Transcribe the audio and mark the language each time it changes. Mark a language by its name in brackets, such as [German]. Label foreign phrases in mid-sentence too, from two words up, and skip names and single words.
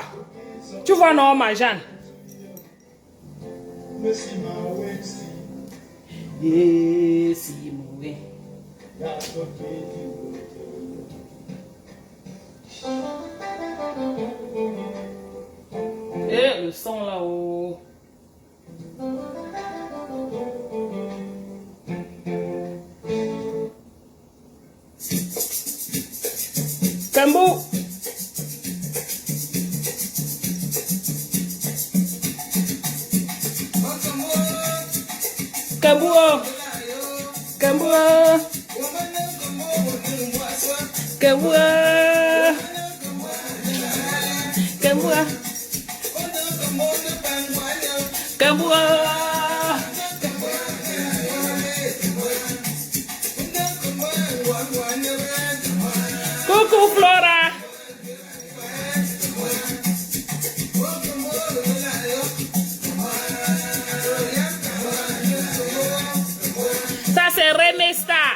[French] Tu vois, non, ma Jeanne? Et le son là-haut. Kambu. Kabua. Kabua. Kabua. Kabua. Kabua. Coucou Flora. Ça c'est Remesta.